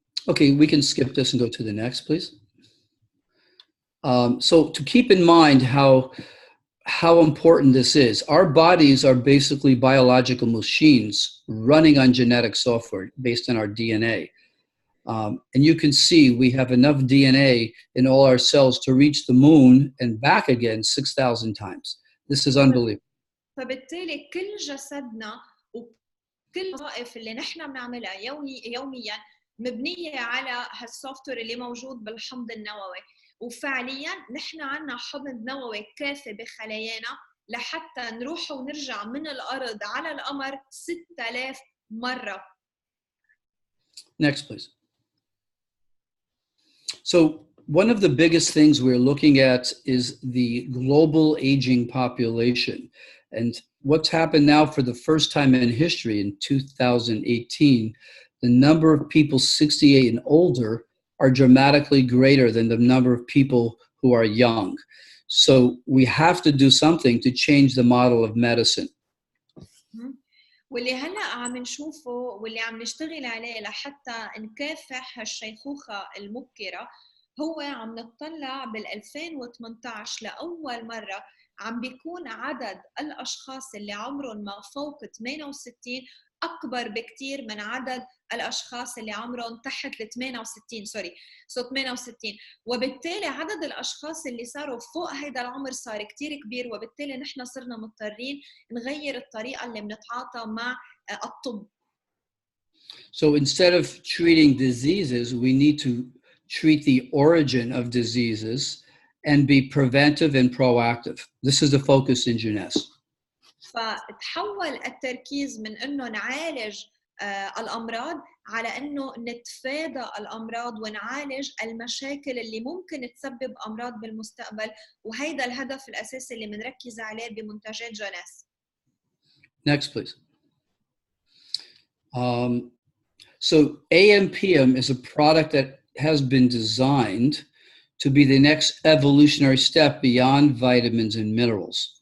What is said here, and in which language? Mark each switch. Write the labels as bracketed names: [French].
[English] Okay, we can skip this and go to the next, please. So to keep in mind how important this is, our bodies are basically biological machines running on genetic software based on our DNA. And you can see we have enough DNA in all our cells to reach the moon and back again 6,000 times. This is unbelievable. [Arabic] فبالتالي كل جسدنا وكل الوظائف اللي نحن بنعملها يوميا مبنية على هالسوفت وير اللي موجود بالحمض النووي، وفعليا نحن عنا حمض نووي كافي بخلايانا لحتى نروح ونرجع من الأرض على القمر 6000 مرة. [English] Next, please. So one of the biggest things we're looking at is the global aging population. And what's happened now for the first time in history in 2018, the number of people 68 and older are dramatically greater than the number of people who are young. So we have to do something to change the model of medicine. [Arabic] واللي هلا عم نشوفه واللي عم نشتغل عليه لحتى نكافح هالشيخوخة المبكرة هو عم نطلع بال 2018 لأول مرة عم بيكون عدد الأشخاص اللي عمرهم ما فوق 68 أكبر بكتير من عدد الأشخاص اللي عمرهم تحت ال 68 68 وبالتالي عدد الأشخاص اللي صاروا فوق هيدا العمر صار كتير كبير وبالتالي نحن صرنا مضطرين نغير الطريقة اللي بنتعاطى مع الطب. [English] So instead of treating diseases, we need to treat the origin of diseases and be preventive and proactive. This is the focus in Jeunesse. [Arabic] فتحول التركيز من انه نعالج الامراض على انه نتفادى الامراض ونعالج المشاكل اللي ممكن تسبب امراض بالمستقبل وهيدا الهدف الاساسي اللي بنركز عليه بمنتجات جوناس. [English] Next, please. So AMPM is a product that has been designed to be the next evolutionary step beyond vitamins and minerals.